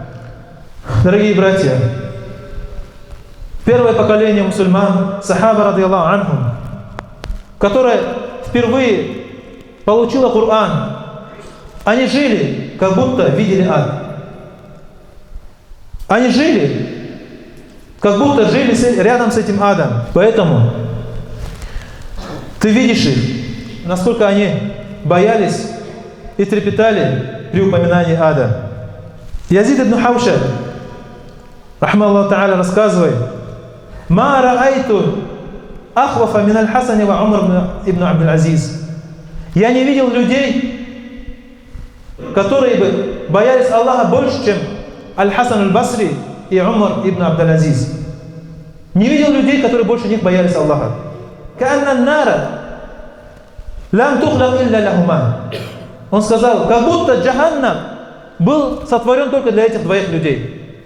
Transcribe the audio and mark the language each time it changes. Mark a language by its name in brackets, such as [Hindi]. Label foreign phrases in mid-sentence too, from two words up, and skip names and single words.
[Russian] Дорогие братья, первое поколение мусульман, сахаба [Arabic] رضي الله عنهم, [Russian] которое впервые получило Коран, они жили, как будто видели ад. Они жили, как будто жили рядом с этим адом. Поэтому ты видишь их, насколько они боялись и трепетали при упоминании ада. Язид ибн Хаушаб, [Arabic] رحمه الله تعالى, [Russian] рассказывает: [Arabic] «ما رأيت أخوف من الحسن وعمر بن عبد العزيز». [Russian] Я не видел людей, которые бы боялись Аллаха больше, чем Аль-Хасан аль-Басри и Умар ибн Абдул-Азиз. Не видел людей, которые больше них боялись Аллаха. Он сказал, как будто Джаханнам был сотворен только для этих двоих людей.